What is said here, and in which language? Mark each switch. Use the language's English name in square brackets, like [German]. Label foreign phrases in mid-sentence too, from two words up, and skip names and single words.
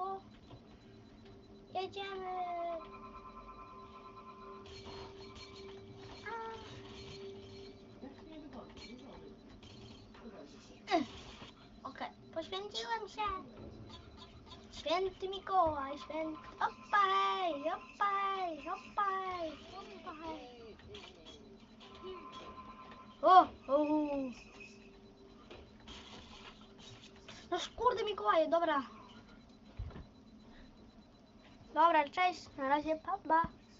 [Polish] Jedziemy. Okej, poświęciłem się. Święty Mikołaj, święty... Hoppa hej, hoppa hej, hoppa hej, hoppa hej. O. No kurde Mikołaje, dobra. Dobra, cześć, na razie, pa, pa.